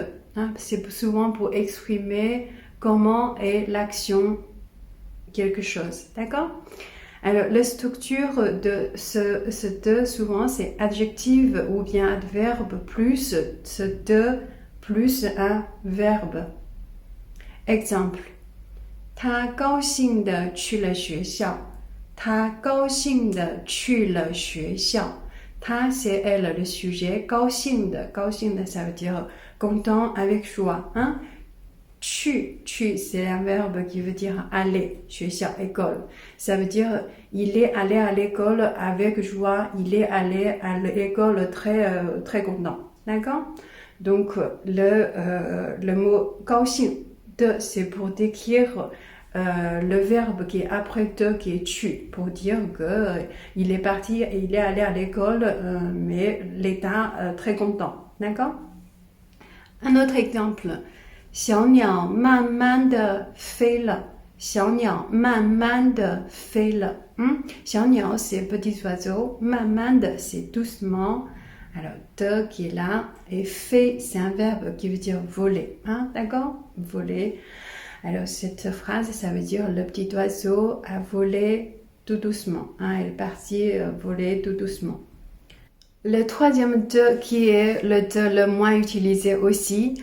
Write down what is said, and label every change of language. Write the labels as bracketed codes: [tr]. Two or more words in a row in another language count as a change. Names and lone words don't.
[fr] C'est souvent pour exprimer comment est l'action quelque chose. D'accord? Alors, la structure de ce de, souvent, c'est adjectif ou bien adverbe plus ce de plus un verbe. Exemple. [zh] 他高兴地去了学校。他高兴地去了学校。 [fr] 他 c'est elle le sujet. 高兴的 ça veut dire content avec joie. 去 c'est un verbe qui veut dire aller. 学校 école. Ça veut dire il est allé à l'école avec joie. Il est allé à l'école très content. D'accord? Donc le mot 高兴 de, c'est pour décrire le verbe qui est après de, qui est tu, pour dire que il est parti et il est allé à l'école, mais l'état très content, d'accord? Un autre exemple, [zh] 小鸟慢慢地飞了。小鸟慢慢地飞了。小鸟 [fr] c'est petits oiseaux, 慢慢的 c'est doucement. Alors, de qui est là, et fait, c'est un verbe qui veut dire voler. D'accord? Voler. Alors, cette phrase, ça veut dire le petit oiseau a volé tout doucement. Elle est partie voler tout doucement. Le troisième de qui est le de le moins utilisé aussi.